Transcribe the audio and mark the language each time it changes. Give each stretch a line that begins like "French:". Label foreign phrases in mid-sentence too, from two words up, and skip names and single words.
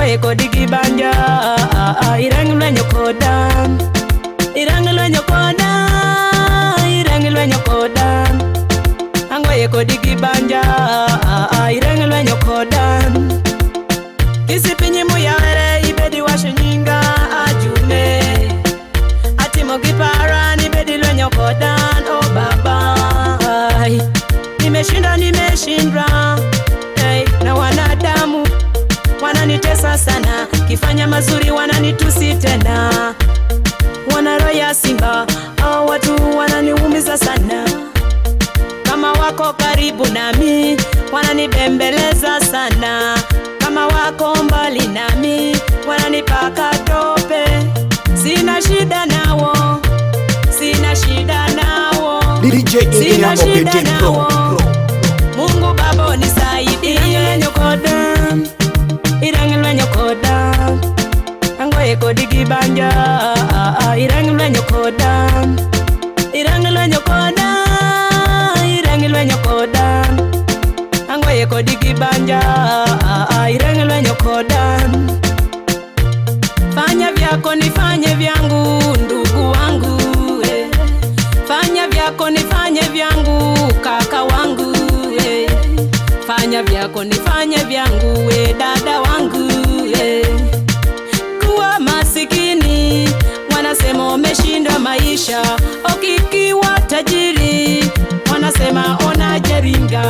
Luo (Kenya and Tanzania): kodi gibanja irang lwenyo kodan irang lwenyo kodan irang lwenyo kodan angwaye kodi gibanja irang lwenyo kodan kisipinyi muyare ibedi washo nyinga ajume atimo gipara nibedi lwenyo kodan oh baba
Swahili: nimeshindwa hey, na wanadamu wananitesa sana, kifanya mazuri wananitusi tena, wana roho ya simba hao watu wananiumiza sana, kama wako karibu nami wananibembeleza sana, kama wako mbali nami wananipaka tope. Sina shida nawo, sina shida nawo, sina shida nawo. Mungu Baba nisaidie.
Luo (Kenya and Tanzania): Irang lwenyo kodan angwaye kodi gibanja irang lwenyo kodan irang lwenyo kodan irang lwenyo kodan angwaye kodi gibanja irang lwenyo kodan
Swahili: fanya vyako nifanye vyangu ndugu wangu fanya vyako nifanye vyangu kaka wangu fanya vyako nifanye vyangu we dada wangu kuwa masikini wanasema umeshindwa maisha, ukiwa tajiri wanasema unajaringa.